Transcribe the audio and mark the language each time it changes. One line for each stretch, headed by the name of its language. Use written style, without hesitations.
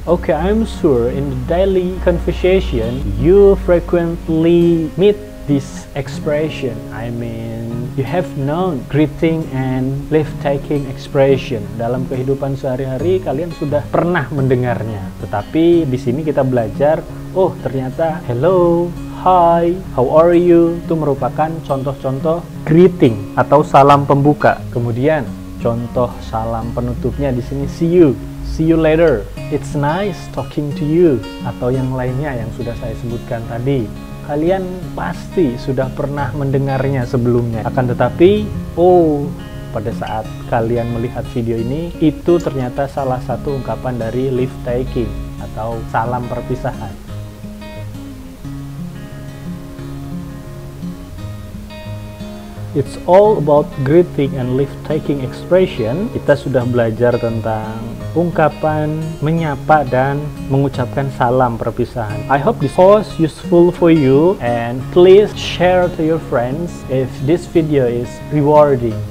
English: Okay, I'm sure in the daily conversation you frequently meet this expression. I mean, you have known greeting and leave taking expression.
Indonesian: Dalam kehidupan sehari-hari kalian sudah pernah mendengarnya. Tetapi di sini kita belajar, oh ternyata
English: hello, hi, how are you
Indonesian: itu merupakan contoh-contoh greeting atau salam pembuka. Kemudian contoh salam penutupnya di sini
English: see you later, it's nice talking to you,
Indonesian: atau yang lainnya yang sudah saya sebutkan tadi. Kalian pasti sudah pernah mendengarnya sebelumnya. Akan tetapi, pada saat kalian melihat video ini, itu ternyata salah satu ungkapan dari leave taking atau salam perpisahan.
English: It's all about greeting and leave taking expression.
Indonesian: Kita sudah belajar tentang ungkapan menyapa dan mengucapkan salam perpisahan.
English: I hope this was useful for you and please share to your friends if this video is rewarding.